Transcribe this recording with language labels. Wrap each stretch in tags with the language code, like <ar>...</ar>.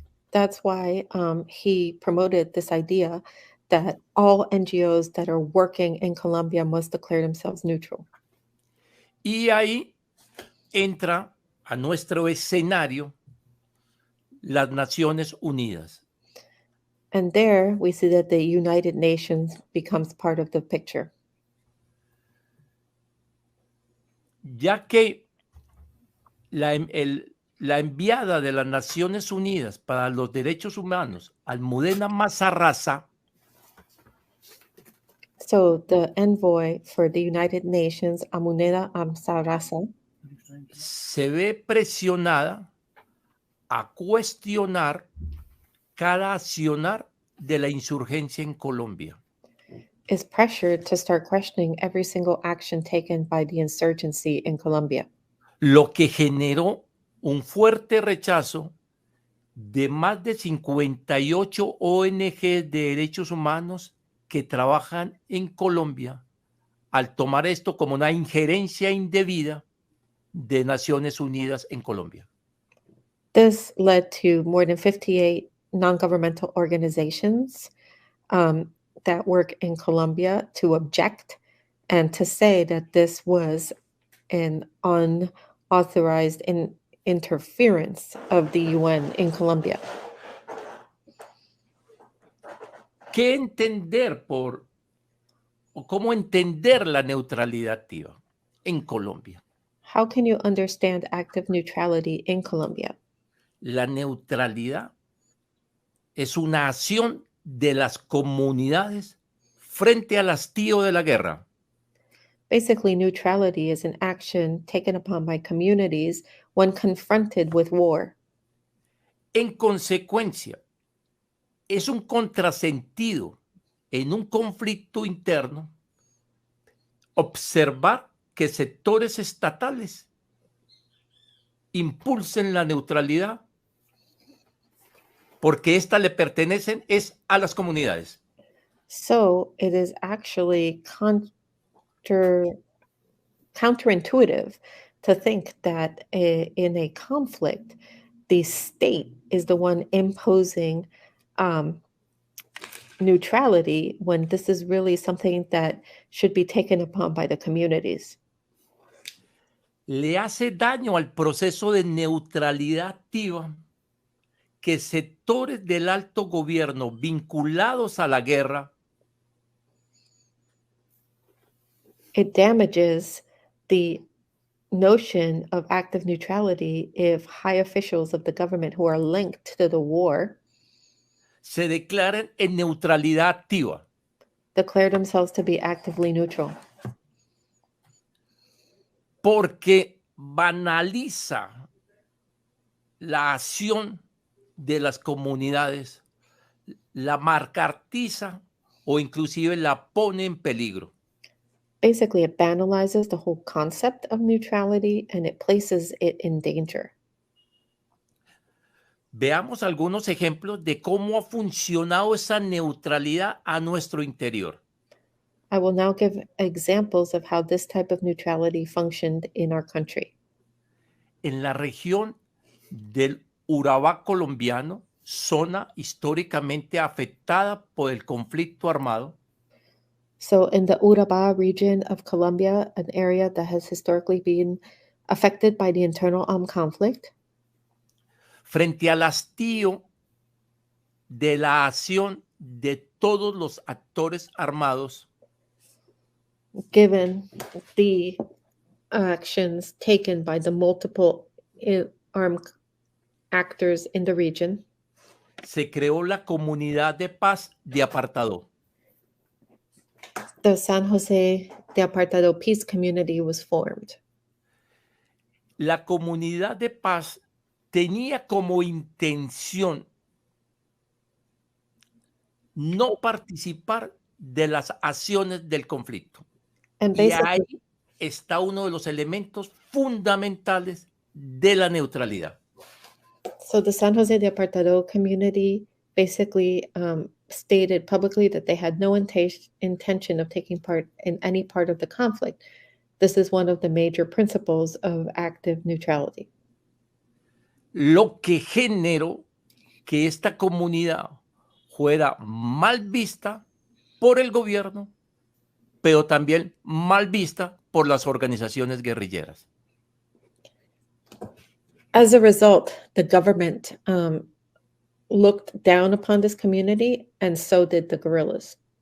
<en>That's why he promoted this idea that all NGOs that are working in Colombia must declare themselves neutral.</en> <es>Y ahí entra a nuestro escenario las Naciones Unidas.</es> <en>And there we see that the United Nations becomes part of the picture.</en> <es>Ya que la enviada de las Naciones Unidas para los Derechos Humanos, Almudena Mazarraza,</es> <en>So the envoy for the United Nations, Almudena Mazarraza,</en> <es>se ve presionada a cuestionar cada accionar de la insurgencia en Colombia.</es> <en>is pressured to start questioning every single action taken by the insurgency in Colombia.</en> <es>Lo que generó un fuerte rechazo de más de 58 ONG de derechos humanos que trabajan en Colombia al tomar esto como una injerencia indebida de Naciones Unidas en Colombia.</es> <en>This led to more than 58 non-governmental organizations that work in Colombia to object and to say that this was an unauthorized interference of the UN in Colombia.</en> <es>¿Qué entender o cómo entender la neutralidad activa en Colombia?</es> <en>How can you understand active neutrality in Colombia?</en> <es>La neutralidad es una acción de las comunidades frente al hastío de la guerra.</es> <en>Basically, neutrality is an action taken upon by communities when confronted with war.</en> <es>En consecuencia, es un contrasentido en un conflicto interno observar que sectores estatales impulsen la neutralidad porque ésta le pertenecen es a las comunidades.</es> <en>So it is actually counterintuitive to think that in a conflict, the state is the one imposing neutrality when this is really something that should be taken upon by the communities.</en> <es>Le hace daño al proceso de neutralidad activa que sectores del alto gobierno vinculados a la guerra</es> <en>It damages the notion of active neutrality if high officials of the government who are linked to the war</en> <es>se declaran en neutralidad activa.</es> <en>declare themselves to be actively neutral.</en> <es>Porque banaliza la acción de las comunidades, la marcartiza o inclusive la pone en peligro.</es> <en>Basically, it banalizes the whole concept of neutrality and it places it in danger.</en> <es>Veamos algunos ejemplos de cómo ha funcionado esa neutralidad a nuestro interior.</es> <en>I will now give examples of how this type of neutrality functioned in our country.</en> <es>En la región del Urabá colombiano, zona históricamente afectada por el conflicto armado,</es> <en>So in the Urabá region of Colombia, an area that has historically been affected by the internal armed conflict,</en> <es>frente al hastío de la acción de todos los actores armados,</es> <en>given the actions taken by the multiple armed actors in the region,</en> <es>se creó la comunidad de paz de Apartado.</es> <en>the San Jose de Apartado Peace Community was formed.</en> <es>La comunidad de paz tenía como intención no participar de las acciones del conflicto.</es> <en>And</en> <es>Y</es> <en>basically,</en> <es>ahí está uno de los elementos fundamentales de la neutralidad.</es> <en>so the San Jose de Apartado community basically stated publicly that they had no intention of taking part in any part of the conflict. This is one of the major principles of active neutrality.</en> <es>Lo que generó que esta comunidad fuera mal vista por el gobierno, pero también mal vista por las organizaciones guerrilleras.</es> <en>As a result, the government looked down upon this community, and so did the guerrillas.</en>